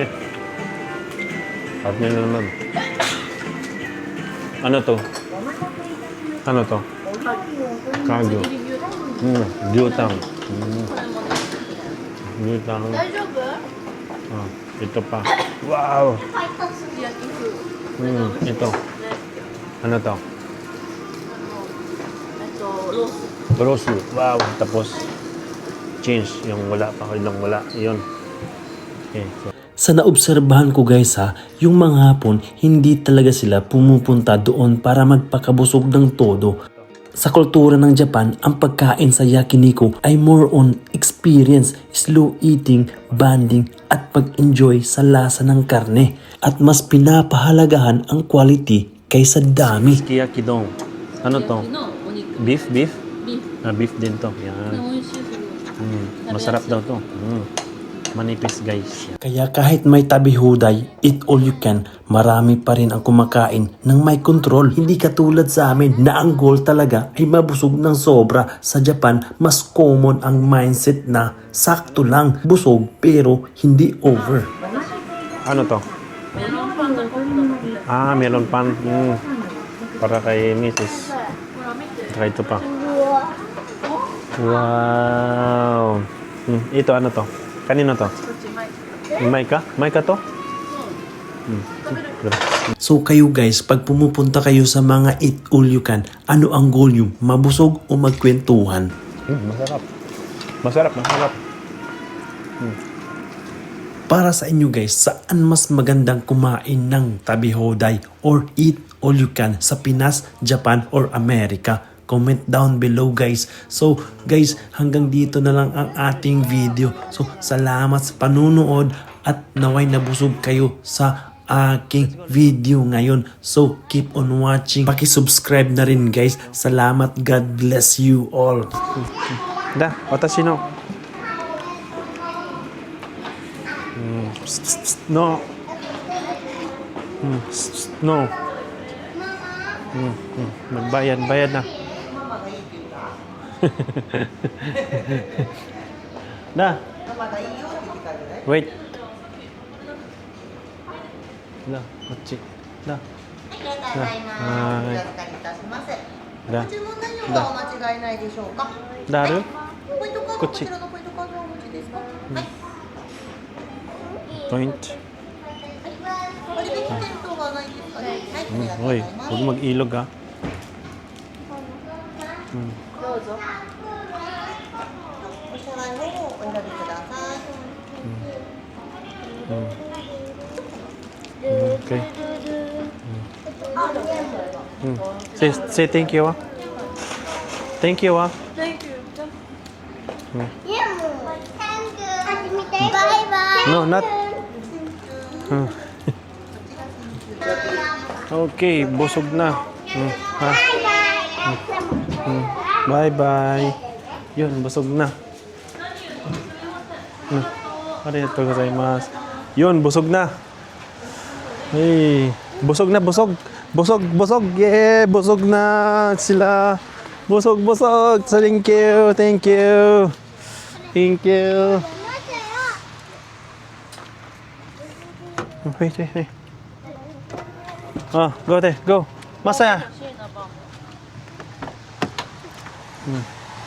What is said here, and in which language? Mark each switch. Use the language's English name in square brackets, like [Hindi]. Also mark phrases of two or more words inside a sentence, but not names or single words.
[Filipino] Karne na naman. Ano to? Ano to? Kagyo. Gyutang. Gyutang. [Japanese] 大丈夫？ [Filipino] Ah, ito pa. Wow! [Japanese] 焼き風。 [Filipino] Ito. Ano to? [Japanese] ロース。 Rosu. [Filipino] Wow! Tapos, change. Yung wala pa. Yung wala. Yun. Okay. So, Sa naobserbahan ko guys ha, yung mga Hapon, hindi talaga sila pumupunta doon para magpakabusog ng todo. Sa kultura ng Japan, ang pagkain sa yakiniku ay [English] more on experience, slow eating, [Filipino] bonding at pag-enjoy sa lasa ng karne. At mas pinapahalagahan ang quality kaysa dami. Sukiyaki don. Ano to? [Japanese] のお肉。 [English] Beef? Beef? [Japanese] ビーフ。 [Filipino] Ah, beef din to. Yan. [Japanese] 美味しいすごい。 [Filipino] Masarap daw to. Manipis guys. Kaya kahit may tabi-huday, [English] eat all you can, [Filipino] marami pa rin ang kumakain ng may control. Hindi katulad sa amin na ang goal talaga ay mabusog ng sobra. Sa Japan, mas common ang mindset na sakto lang, busog pero hindi over. Ano to? [Japanese] メロンパンがこんなの。 [Filipino] Ah, melon pan. Para kay Mrs. [Japanese] ほら見て。 [Filipino] Saka ito pa. Wow. Ito ano to? Kanino to? [Japanese] こっちマイク。 [Filipino] May ka to? [Japanese] 食べる。 [Filipino] So kayo guys, pag pumupunta kayo sa mga [English] eat all you can, [Filipino] ano ang goal nyo? Mabusog o magkwentuhan? Masarap. Masarap. Para sa inyo guys, saan mas magandang kumain ng tabi-hoday or [English] eat all you can [Filipino] sa Pinas, Japan, or America? [English] Comment down below guys. [Filipino] So guys, hanggang dito na lang ang ating video. So salamat sa panunood at naway nabusog kayo sa aking video ngayon. [English] So keep on watching. [Filipino] Paki-subscribe na rin guys. Salamat. [English] God bless you all. [Japanese] だ、私の。の. [Filipino] No. Bayad na. [Japanese] Da. [English] Wait. Da, [Japanese] こっち。だ. ただいまお預かりいたします。だご注文内容はお間違いないでしょうか。だるポイントカードこっちこちらのポイントカードをお持ちですか。はい。 [English] Point. [Japanese] 割引店等はないですかね。はい。ありがとうござ [Filipino] Uy, [Japanese] います。 [Filipino] huwag mag-ilog ah. [Japanese] どうぞ。お支払いの方をお選びください。 [English] Okay. Say thank you ah. Thank you ah. Thank you. No, not. [Filipino] Okay, busog na. Ha? Bye-bye. Yun, busog na. [Japanese] ありがとうございます. [Filipino] Yun, busog na. Hey, busog na, busog. Busog. Yeah, busog na sila. Busog. [English] Thank you. Wait. Go. [Filipino] Masaya. [Japanese] 欲しいなパン。